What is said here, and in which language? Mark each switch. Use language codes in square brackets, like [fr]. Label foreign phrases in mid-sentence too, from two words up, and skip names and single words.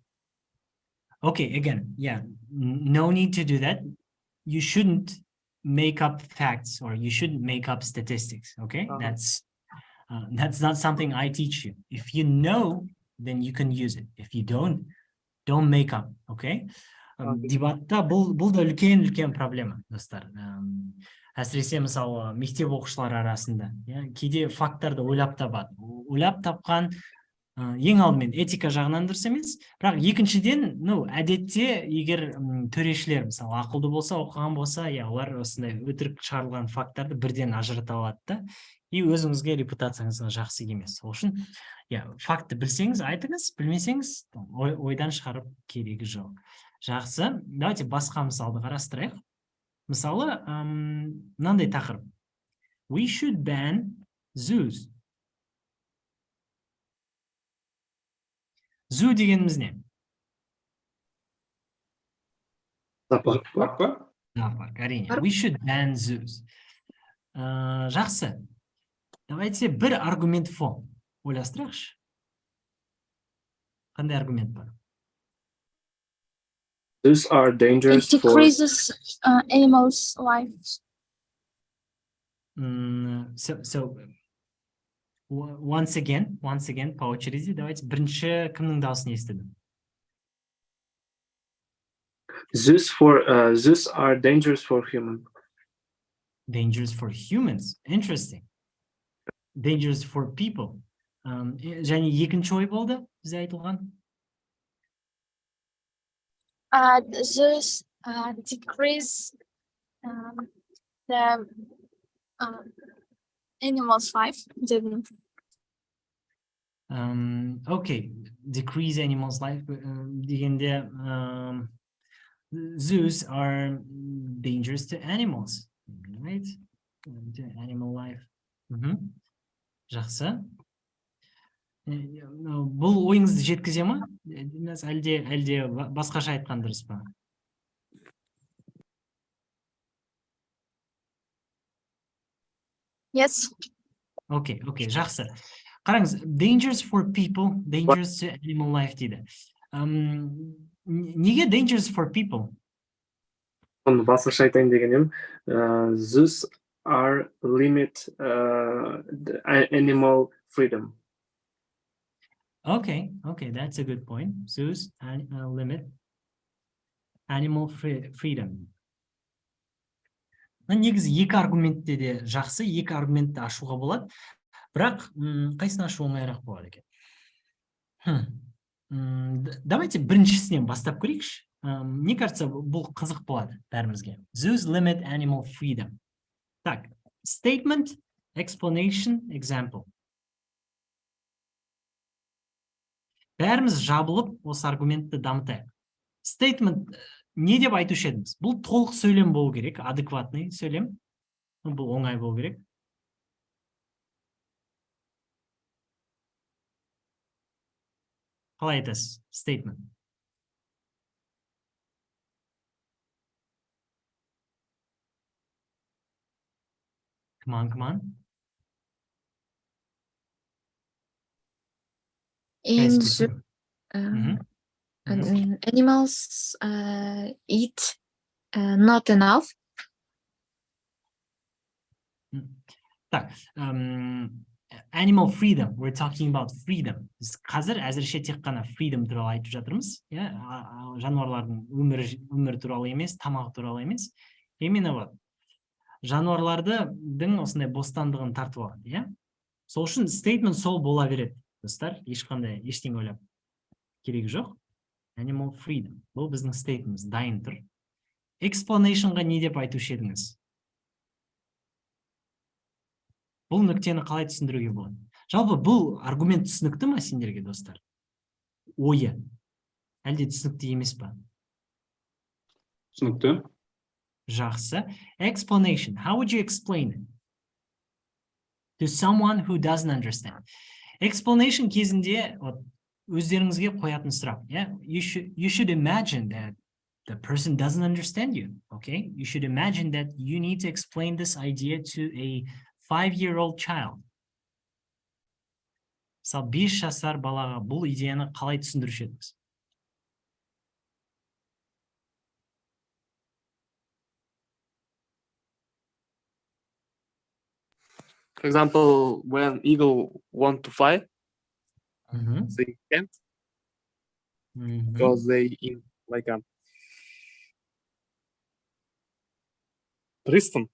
[en] Okay, again, yeah, no need to do that. You shouldn't make up facts or you shouldn't make up statistics, okay? That's not something I teach you. If you know, then you can use it. If you don't make up, okay? [kk] Дебатта бұл да үлкен проблема, достар. Әсіресе мысалы мектеп оқушылары арасында, кейде факттарды ойлап табады. Ойлап тапқан ең алдымен этика жағынан дұрыс емес, бірақ екіншіден, әдетте егер төрешілер мысалы ақылды болса, оқыған болса, олар осындай өтірік шығарылған факттарды бірден ажырата алады да, и өзіңізге репутацияңызға жақсы емес. Сол үшін, факты білсеңіз айтыңыз, білмесеңіз ойдан шығарып керегі жоқ. Жақсы, давайте басқа мысалды қарастырайық. Мысалы, мынандай тақырып. [en] We should ban zoos. Zoo [kk] дегеніміз не? Зоопарк па? Зоопарк, әрине. [en] We should ban zoos. [kk] Жақсы. Давайте бір аргумент фон ойластырайықшы. Қандай аргумент бар? [en] Zoos are dangerous. It decreases animals' lives. So once again, [ru] по очереди, давайте [kk] бірінші кімнің дауысын естідім? [en] Zoos are dangerous for humans. Dangerous for humans. Interesting. Dangerous for people. [kk] Және екінші ой болды бізде айтылған? [en] Zoos decrease the animals' life. Okay, decrease animals' life. Дегенде, zoos are dangerous to animals, right? To animal life. [kk] Жақсы. Бұл ойыңызды жеткізе ма? Әлде басқаша айтқан дұрыс па? [en] Yes. [kk] Okay, жақсы. Қараңыз, [en] dangerous for people, dangerous to animal life дейді. Неге dangerous for people? [kk] Оны басқаша айтайын дегенім, [en] zoos are limit animal freedom. Okay, that's a good point. Zoos limit Animal freedom. [kk] Негізі екі аргументте де жақсы, екі аргументті ашуға болады. Бірақ қайсыны ашу оңайырақ болады екен? Давайте біріншісінен бастап көрейікші. [ru] Мне кажется, [kk] бұл қызық болады бәрімізге. [en] Zoos limit animal freedom. Так, statement, explanation, example. [kk] Бәріміз жабылып, осы аргументті дамытайық. Statement не деп айтушы едіңіз? Бұл толық сөйлем болу керек, адекватный сөйлем. Бұл оңай болу керек. Қалай айтасыз? [en] Statement. Come on. In Guys, zoo, animals eat not enough. Так, animal freedom, we're talking about freedom. [kk] Біз қазір әзірше тек қана freedom туралы айтып жатырмыз. Жануарлардың өмірі туралы емес, тамағы туралы емес. [ru] Именно вот [kk] жануарлардың осындай бостандығын тартып алады. Сол үшін statement сол бола береді. Достар, ешқандай ештеңе ойлап керегі жоқ. [en] Animal freedom. [kk] Бұл біздің statement, дайын тұр. Explanationға не деп айтушы едіңіз? Бұл нүктені қалай түсіндіруге болады? Жалпы бұл аргумент түсінікті ма сендерге, достар? Ойы. Әлде түсінікті емес па? Түсінікті. Жақсы. [en] Explanation. How would you explain it to someone who doesn't understand? [kk] Explanation кезінде өздеріңізге қоятын сұрақ. [en] You should imagine that the person doesn't understand you. Okay? You should imagine that you need to explain this idea to a 5-year-old child. [kk] Мысалы, 5 жасар балаға бұл идеяны қалай түсіндіруші едіңіз? [en] For example, when eagle want to fly, they can't because they in like a prison.